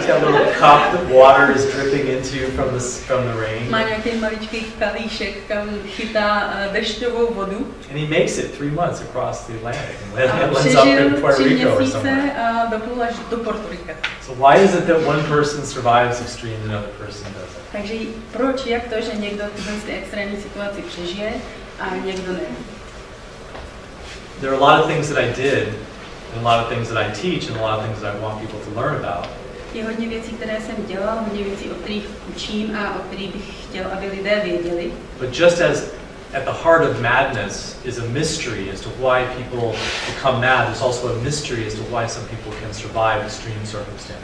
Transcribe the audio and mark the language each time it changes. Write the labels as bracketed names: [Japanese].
[English] He's got a little cup that water is dripping into from the rain. [Czech] Má nějaký maličký kalíšek, kam chytá dešťovou vodu. [English] And he makes it 3 months across the Atlantic and lands up in Puerto Rico or somewhere. [Czech] A doplul až do Puerto Rica. [English] So why is it that one person survives extremes and another person doesn't? [Czech] Takže proč, jak to, že někdo ty extrémní situaci přežije a někdo ne? [English] There are a lot of things that I did, and a lot of things that I teach, and a lot of things that I want people to learn about. [Czech] Je hodně věcí, které jsem dělal, hodně věcí, o kterých učím a o kterých bych chtěl, aby lidé věděli. [English] But just as at the heart of madness is a mystery as to why people become mad, there's also a mystery as to why some people can survive extreme circumstances.